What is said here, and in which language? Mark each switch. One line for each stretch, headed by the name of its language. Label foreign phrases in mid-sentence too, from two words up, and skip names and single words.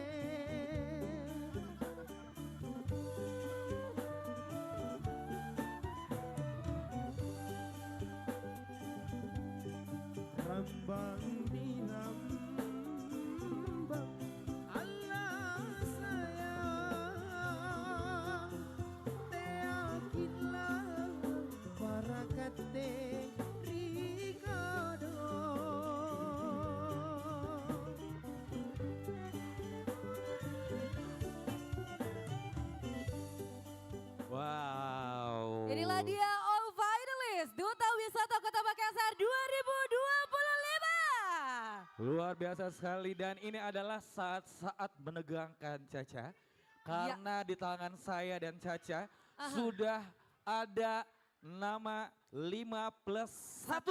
Indonesian: rambang ni rambang Allah sayang teakitlah para kate rikado Wow. Inilah dia
English: All Finalist
Indonesian: Duta Wisata Kota Makassar 2025. Luar biasa sekali dan ini adalah saat-saat menegangkan Caca. Karena di tangan saya dan Caca sudah ada nama 5+1.